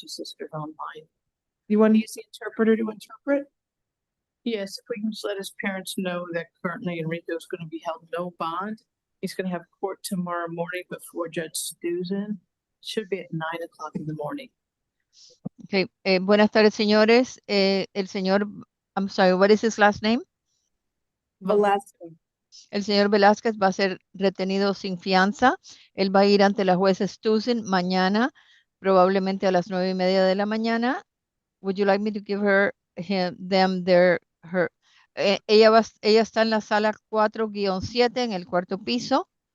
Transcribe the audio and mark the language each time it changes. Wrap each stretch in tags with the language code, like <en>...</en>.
<en>His sister's online. You want to use the interpreter to interpret? Yes, if we can just let his parents know that currently Enrico is going to be held no bond He's gonna have court tomorrow morning before Judge Susan. Should be at 9 o'clock in the morning.</en> <es>Okay, buenas tardes, señores. El señor,</es> <en>I'm sorry, what is his last name? Velasco.</en> <es>El señor Velázquez va a ser retenido sin fianza. Él va a ir ante la jueza Stusen mañana, probablemente a las 9:30 de la mañana.</es> <en>Would you like me to give her, them, her?</en> <es>Ella está en la sala 4-7 en el cuarto piso.</es>